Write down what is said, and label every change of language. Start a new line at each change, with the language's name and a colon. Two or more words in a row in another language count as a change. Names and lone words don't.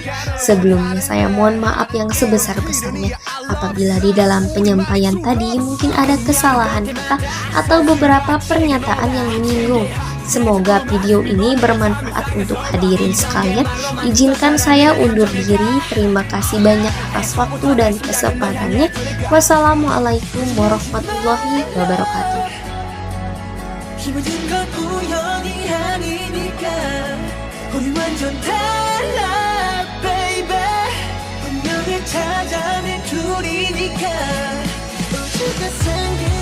Indonesian: Sebelumnya saya mohon maaf yang sebesar-besarnya apabila di dalam penyampaian tadi mungkin ada kesalahan kata atau beberapa pernyataan yang menyinggung. Semoga video ini bermanfaat untuk hadirin sekalian. Izinkan saya undur diri. Terima kasih banyak atas waktu dan kesempatannya. Wassalamualaikum warahmatullahi wabarakatuh.
Korean: 힘을 든 건 우연이 아니니까 우리 완전 달라 baby 운명을 찾아낸 둘이니까 우주가